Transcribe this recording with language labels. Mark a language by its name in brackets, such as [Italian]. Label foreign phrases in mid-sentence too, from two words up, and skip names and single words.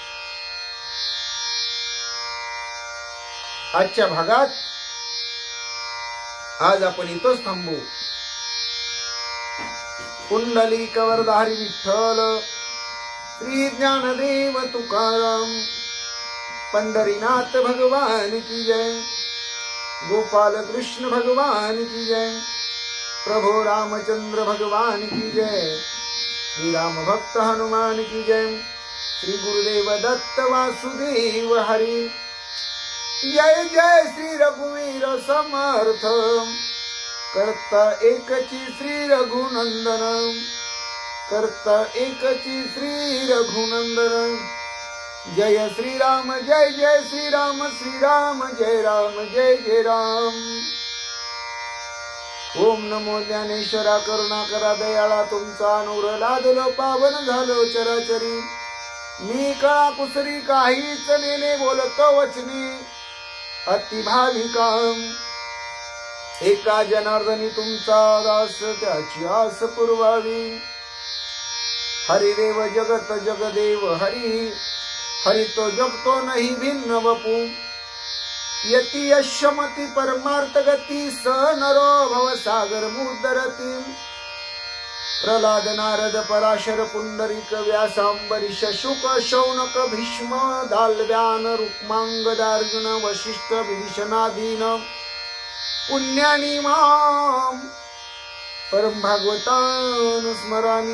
[Marathi] आजच्या भागात आज आपण इथंच थांबू. कुंडलिक वरधारी विठ्ठल श्री ज्ञानदेव तुकाराम, [Hindi] पंढरीनाथ भगवान की जय, [Marathi] गोपाल कृष्ण भगवान की जय, प्रभु रामचंद्र भगवान की जय, श्री राम भक्त हनुमान की जय, श्री गुरुदेव दत्त वासुदेव हरि. जय जय श्री रघुवीर समर्थ, करता एकची श्री रघुनंदन, करता एकची श्री रघुनंदन. [Hindi] जय श्री राम, जय जय श्री राम, श्री राम जय राम, जय जय राम. [Marathi] ओम नमो ज्ञानेश्वरा, करुणाकरा दयाळा, तुमचा अनुर लादलो पावन झालो चराचरी. मी कळा कुसरी काहीच नेने, बोलतो वचनी अति भाविकाम. एका जनार्दनी तुमचा दास, त्याची आस पुरवावी. हरिदेव जगत जगदेव हरी, हरि तो जगतो नाही भिन्न वपू. [Sanskrit] यती यशमती परमार्थ गती, स नरो भव सागर मुदरती. प्रल्हाद नारद पराशर पुंडरीक व्यास अंबरीश शुक शौनक भीष्म दाल्व्यान रुक्मांगदार्जुन वशिष्ठ विभीषणादीन पुण्यानी माम परम भागवतान स्मरामि।